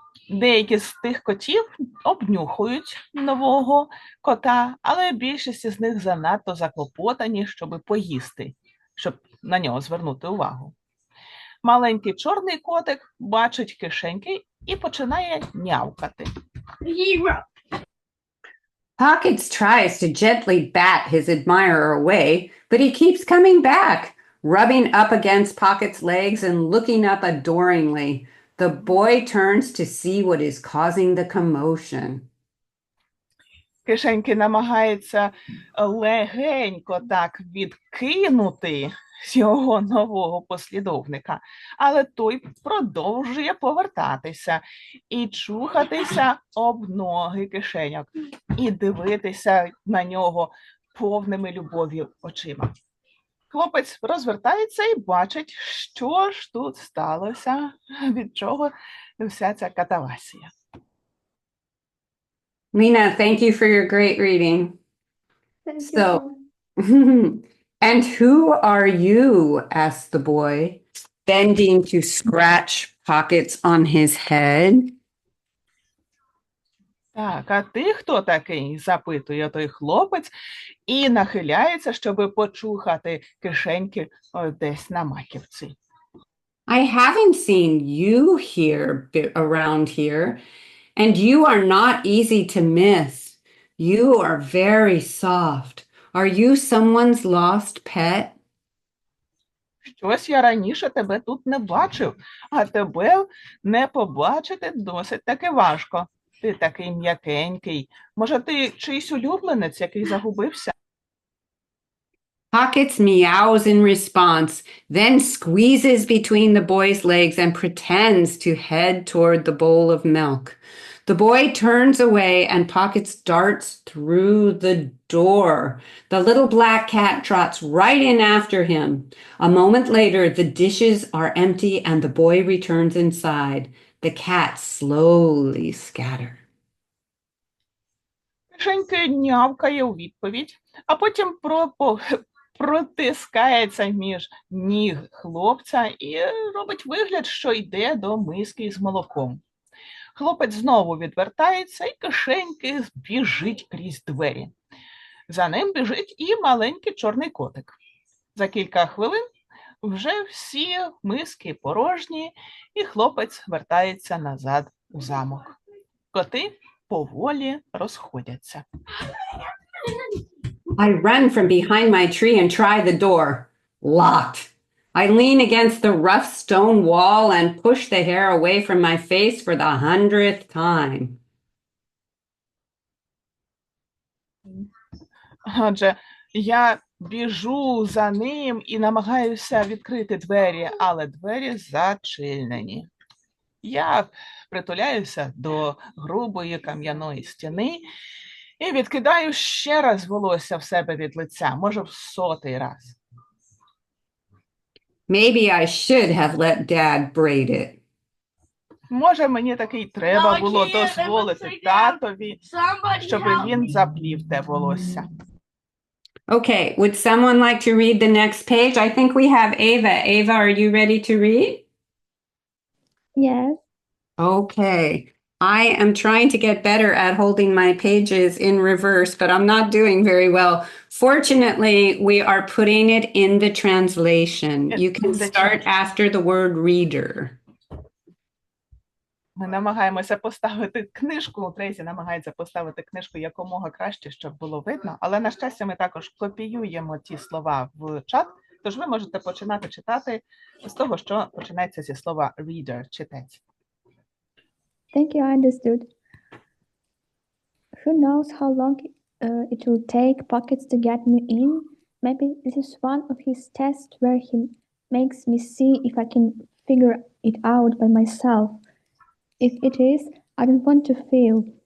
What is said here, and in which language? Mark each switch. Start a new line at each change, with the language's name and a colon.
Ukrainian: Деякі з тих котів обнюхують нового кота, але більшість з них занадто заклопотані, щоб поїсти, щоб на нього звернути увагу. Маленький чорний котик бачить кишеньки і починає нявкати.
English: Pockets tries to gently bat his admirer away, but he keeps coming back, rubbing up against Pocket's legs and looking up adoringly. The boy turns to see what is causing the commotion.
Ukrainian: Кишеньки намагається легенько так відкинути його нового послідовника, але той продовжує повертатися і чухатися об ноги кишеньок і дивитися на нього повними любов'ю очима. Хлопець розвертається і бачить, що ж тут сталося, від чого вся ця катавасія.
English: Lena, thank you for your great reading. Thank So- you. And who are you? Asked the boy, bending to scratch pockets on his head.
Ukrainian: Так, а ти хто такий? Запитує той хлопець і нахиляється, щоб почухати кишеньки десь на маківці.
English: I haven't seen you around here, and you are not easy to miss. You are very soft. Are you someone's lost pet?
Ukrainian: Щось я раніше тебе тут не бачив, а тебе не побачити досить таки важко. Ти такий м'якенький. Може, ти чийсь улюбленець, який загубився?
English: Pockets meows in response, then squeezes between the boy's legs and pretends to head toward the bowl of milk. The boy turns away and Pockets darts through the door. The little black cat trots right in after him. A moment later, the dishes are empty and the boy returns inside. The cat slowly scatters.
Ukrainian: Кишеньки нявкає у відповідь, а потім протискається між ніг хлопця і робить вигляд, що йде до миски з молоком. Хлопець знову відвертається і кишеньки біжить крізь двері. За ним біжить і маленький чорний котик. За кілька хвилин вже всі миски порожні, і хлопець вертається назад у замок. Коти поволі розходяться.
English: I run from behind my tree and try the door. Locked. I lean against the rough stone wall and push the hair away from my face for the 100th time.
Ukrainian: Отже, я біжу за ним і намагаюся відкрити двері, але двері зачинені. Я притуляюся до грубої кам'яної стіни і відкидаю ще раз волосся в себе від лиця, може в 100-й раз.
English: Maybe I should have let Dad braid it.
Ukrainian: Може, мені таки треба було дозволити татові, щоб він заплів те волосся.
English: Okay, would someone like to read the next page? I think we have Ava. Ava, are you ready to read? Yes. Okay. I am trying to get better at holding my pages in reverse, but I'm not doing very well. Fortunately, we are putting it in the translation. You can start after the word reader.
Ukrainian: Ми намагаємося поставити книжку, Трейсі намагається поставити книжку якомога краще, щоб було видно, але, на щастя, ми також копіюємо ті слова в чат, тож ви можете починати читати з того, що починається зі слова reader, читець.
English: Thank you, I understood. Who knows how long it will take Pockets to get me in? Maybe this is one of his tests where he makes me see if I can figure it out by myself. If it is, I don't want to fail.